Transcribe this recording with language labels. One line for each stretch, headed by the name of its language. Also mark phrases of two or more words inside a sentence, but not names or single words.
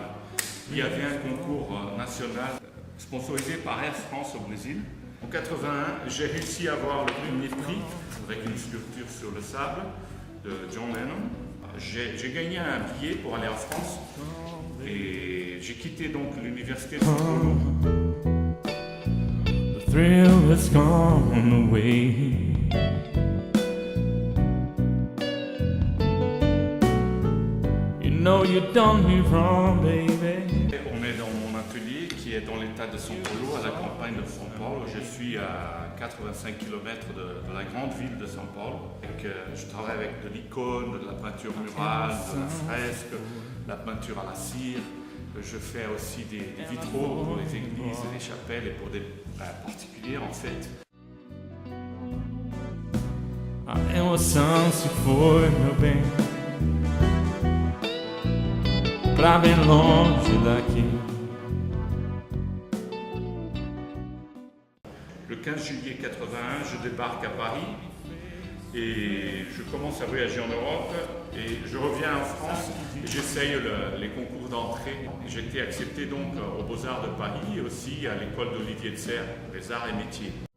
French: Il y avait un concours national sponsorisé par Air France au Brésil. En 81, j'ai réussi à avoir le premier prix avec une sculpture sur le sable de John Lennon. J'ai gagné un billet pour aller en France et j'ai quitté donc l'université de São Paulo.
English: The thrill has gone away. No, you done me wrong, baby.
French: On est dans mon atelier qui est dans l'état de São Paulo, à la campagne de São Paulo. Je suis à 85 km de la grande ville de São Paulo. Je travaille avec de l'icône, de la peinture murale, de la fresque, de la peinture à la cire. Je fais aussi des vitraux pour les églises et les chapelles et pour des particuliers en fait.
Portuguese: É uma ação se foi, meu bem, pra bem longe daqui.
French: Le 15 juillet 81, je débarque à Paris et je commence à voyager en Europe et je reviens en France et j'essaye les concours d'entrée. J'ai été accepté donc aux Beaux-Arts de Paris et aussi à l'école d'Olivier de Serres, les arts et métiers.